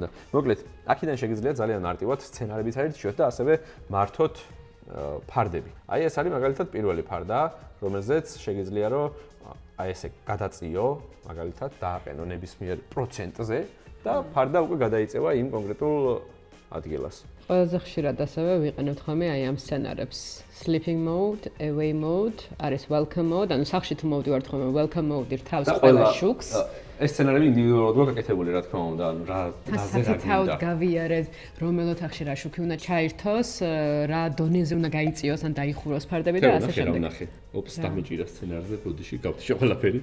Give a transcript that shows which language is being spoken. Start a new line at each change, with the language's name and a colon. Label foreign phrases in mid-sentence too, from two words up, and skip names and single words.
Georgian: მოკლედ, აქედან შეგიძლია ძალიან არტივად სცენარებიც აირჩიოთ და ასევე მართოთ ფარდები. აი ეს არის მაგალითად პირველი ფარდა, რომელზეც შეგიძლია რომ აი ესე გადაწიო, მაგალითად დააყენო ნებისმიერ პროცენტზე და ფარდა უკვე გადაიწევა იმ კონკრეტულ ადგილას. ყველაზე ხშირად ასევე ვიყენებთ ხოლმე აი ამ სცენარებს.
English: Sleeping mode, away mode, არის welcome mode,
Georgian: ანუ სახში თუ მოვდივართ ხოლმე
English: welcome mode-
Georgian: ი რთავს ყველა შუქს. ეს სცენარები ინდივიდუალურად გვაქვს გაკეთებული, რა თქმა უნდა, ანუ რა დაზე რა გინდა. გავიარეთ, რომელ ოთახში რა შუქი უნდა ჩაირთოს, რა დონეზე უნდა გაიწიოს ან დაიხუროს ფარდები და ასე შემდეგ. ნახე, ოპს დამიჭირა სცენარზე, ბოდიში გავთიშე ყველაფერი.